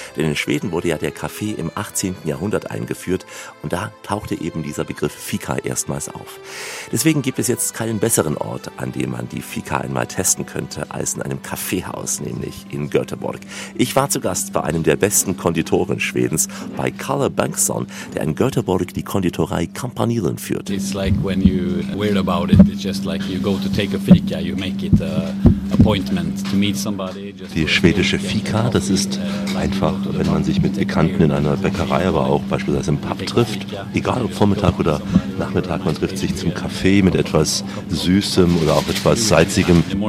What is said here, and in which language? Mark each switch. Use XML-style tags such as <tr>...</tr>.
<de>Denn in Schweden wurde ja der Kaffee im 18. Jahrhundert eingeführt und da tauchte eben dieser Begriff Fika erstmals auf. Deswegen gibt es jetzt keinen besseren Ort, an dem man die Fika einmal testen könnte, als in einem Kaffeehaus, nämlich in Göteborg. Ich war zu Gast bei einem der besten Konditoren Schwedens, bei Carl Bengtsson, der in Göteborg die Konditorei Kampanilen führt.</de> <en>It's like when you worry about it, it's just like you go to take a fika, you make it a appointment to meet somebody.</en> <de>Die schwedische Fika, das ist einfach, wenn man sich mit Bekannten in einer Bäckerei, aber auch beispielsweise im Pub trifft, egal ob Vormittag oder Nachmittag, man trifft sich zum Kaffee mit etwas Süßem oder auch etwas Salzigem.</de>